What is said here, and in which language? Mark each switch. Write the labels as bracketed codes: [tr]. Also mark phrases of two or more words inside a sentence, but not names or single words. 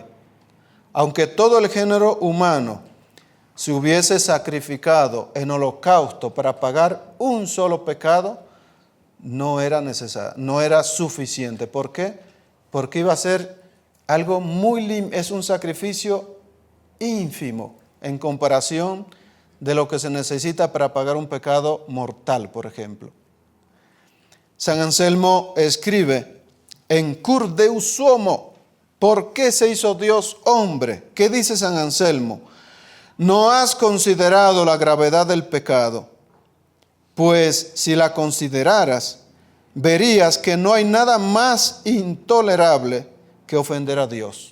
[es] Aunque todo el género humano se hubiese sacrificado en holocausto para pagar un solo pecado, no era necesario, no era suficiente. ¿Por qué? Porque iba a ser algo es un sacrificio ínfimo en comparación de lo que se necesita para pagar un pecado mortal, por ejemplo. San Anselmo escribe, en [la] cur Deus homo, [es] ¿Por qué se hizo Dios hombre? ¿Qué dice San Anselmo? No has considerado la gravedad del pecado, pues si la consideraras, verías que no hay nada más intolerable que ofender a Dios.